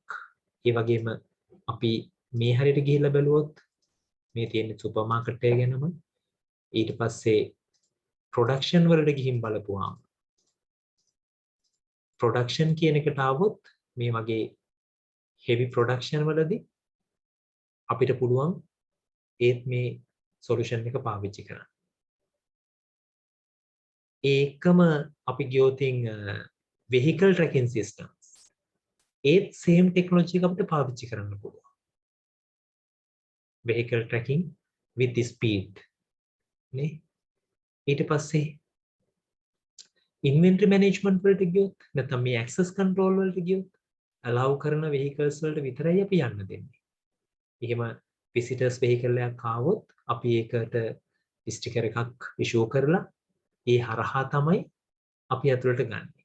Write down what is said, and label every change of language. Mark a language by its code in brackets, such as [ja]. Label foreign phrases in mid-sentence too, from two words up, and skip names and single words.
[si] ඒ වගේම අපි මේ හරියට ගිහිල්ලා බැලුවොත් මේ තියෙන [en] super market [si] එක ගැනම ඊට පස්සේ ප්‍රොඩක්ෂන් වලට ගිහින් බලපුවාම ප්‍රොඩක්ෂන් කියන එකට આવොත් මේ වගේ [en] heavy production [si] වලදී අපිට පුළුවන් ඒත් මේ solution එක පාවිච්චි කරන්න. ඒකම අපි ගියොතින් [en] vehicle tracking systems [si] ඒත් [en] same technology [si] එක අපිට පාවිච්චි කරන්න පුළුවන්. [en] vehicle tracking with the speed නේ. [si] ඊට පස්සේ [en] inventory management [si] වලට ගියොත් නැත්නම් මේ [en] access control [si] වලට ගියොත් allow කරන vehicles වලට විතරයි අපි යන්න දෙන්නේ. එහෙම [en] visitors vehicle [si] එකක් ආවොත් අපි ඒකට sticker එකක් issue කරලා ඒ හරහා තමයි අපි ඇතුළට ගන්න.